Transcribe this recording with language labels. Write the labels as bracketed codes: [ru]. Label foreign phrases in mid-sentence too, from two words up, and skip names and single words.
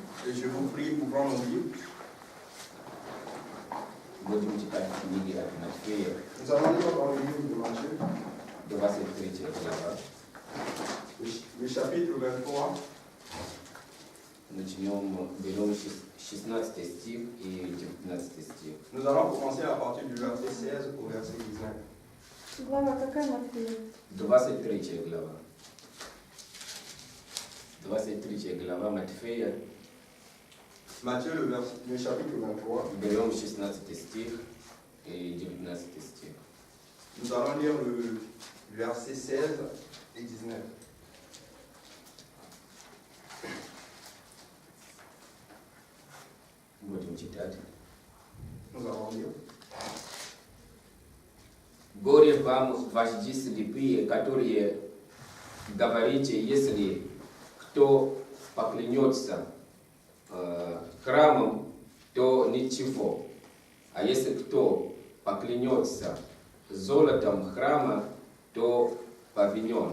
[fr] Et je vous prie pour prendre mon livre. Nous allons lire dans le livre de Matthieu, le chapitre 23. Nous allons commencer à partir du verset 16 au verset 19. [ru] Глава какая, Матфея? 23 глава. 23 глава Матфея. [fr] Matthieu, le chapitre 23. [ru] Берем 16 стих и 19 стих. [fr] Nous allons lire le verset 16 et 19. [ru] Будем читать. [fr] Nous allons lire. [ru] Горе вам, вожди слепые, которые говорите, если кто поклянется храмом, то ничего. А если кто поклянется золотом храма, то повинен.